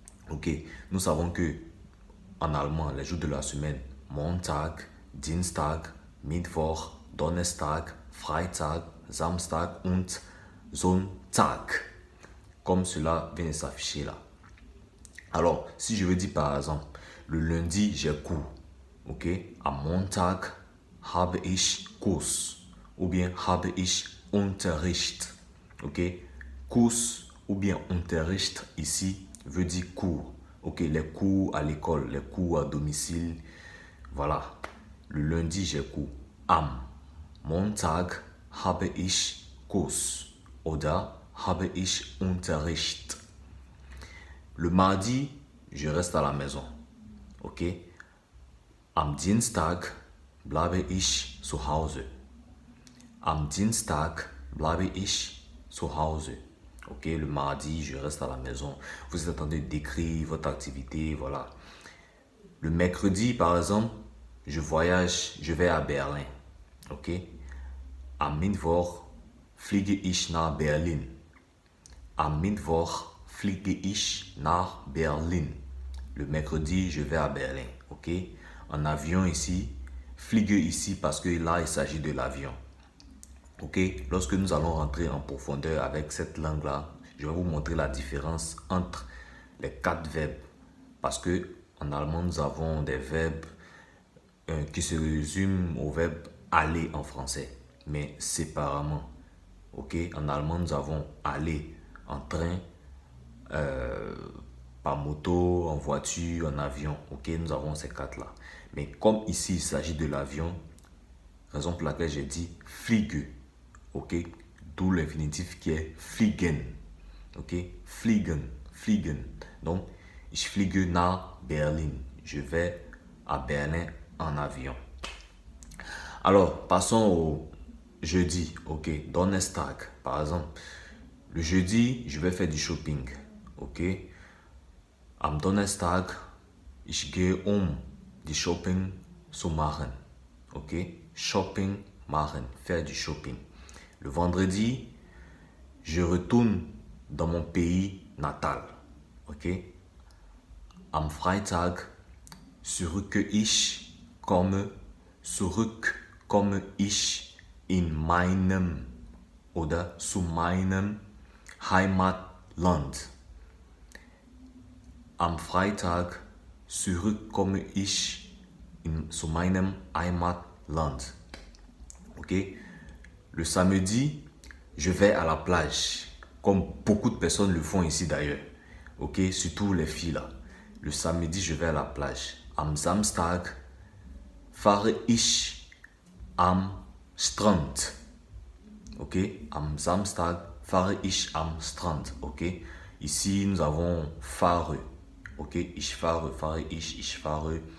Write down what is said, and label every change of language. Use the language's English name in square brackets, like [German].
[French] Ok, nous savons que en allemand, les jours de la semaine, [German] Montag, Dienstag, Mittwoch, Donnerstag, Freitag, Samstag und Sonntag. [French] Comme cela vient de s'afficher là. Alors, si je veux dire par exemple, le lundi, j'ai cours. [German] Ok, am Montag habe ich Kurs. Ou bien habe ich Unterricht. [French] Ok, Kurs ou bien Unterricht ici veut dire cours. Ok, les cours à l'école, les cours à domicile. Voilà, le lundi, j'ai cours. [German] Am Montag habe ich Kurs oder habe ich Unterricht. [French] Le mardi, je reste à la maison. Ok? [German] Am Dienstag bleibe ich zu Hause. Am Dienstag bleibe ich zu Hause. Ok? [French] Le mardi, je reste à la maison. Vous êtes en train de décrire votre activité, voilà. Le mercredi, par exemple, je voyage, je vais à Berlin. Ok? [German] Am Mittwoch fliege ich nach Berlin. Am Mittwoch fliege ich nach Berlin. [French] Le mercredi, je vais à Berlin. Ok? En avion ici, fliege ici parce que là, il s'agit de l'avion. Ok? Lorsque nous allons rentrer en profondeur avec cette langue-là, je vais vous montrer la différence entre les 4 verbes. Parce que en allemand, nous avons des verbes qui se résument au verbe aller en français, mais séparément. Ok? En allemand, nous avons aller en train, par moto, en voiture, en avion. Ok, nous avons ces quatre-là. Mais comme ici, il s'agit de l'avion, raison pour laquelle j'ai dit fliege. Ok, d'où l'infinitif qui est fliegen. [German] Ok, fliegen, fliegen. Donc, ich fliege nach Berlin. [French] Je vais à Berlin en avion. Alors, passons au jeudi. Ok, Donnerstag, par exemple. Le jeudi, je vais faire du shopping. [German] Ok, am Donnerstag, ich gehe die Shopping zu machen. [French] Ok, [German] shopping machen, [French] faire du shopping. Le vendredi, je retourne dans mon pays natal. [German] Ok, am Freitag zurückkomme ich in meinem oder zu meinem Heimatland. Am Freitag zurückkomme ich zu meinem Heimatland. Ok? [French] Le samedi, je vais à la plage, comme beaucoup de personnes le font ici d'ailleurs. Ok? Surtout les filles là. Le samedi, je vais à la plage. [German] Am Samstag fahre ich am Strand. Ok? Am Samstag fahre ich am Strand. Ok? [French] Ici, nous avons [German] fahre. Ok? Ich fahre, fahre ich fahre.